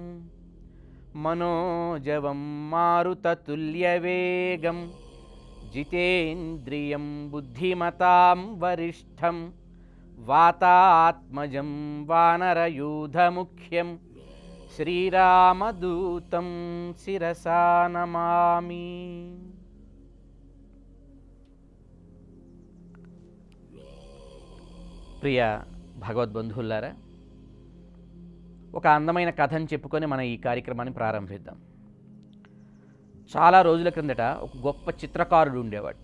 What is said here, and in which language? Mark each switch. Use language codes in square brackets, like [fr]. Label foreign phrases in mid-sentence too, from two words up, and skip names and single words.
[sa] मनोजवं मारुततुल्यवेगं जितेन्द्रियं बुद्धिमतां वरिष्ठं वातात्मजं वानरयूथमुख्यं श्रीरामदूतं शिरसा नमामि। [te] ప్రియ భగవద్బంధువులారా, ఒక అందమైన కథను చెప్పుకొని మనం ఈ కార్యక్రమాన్ని ప్రారంభిద్దాం. చాలా రోజుల క్రిందట ఒక గొప్ప చిత్రకారుడు ఉండేవాట.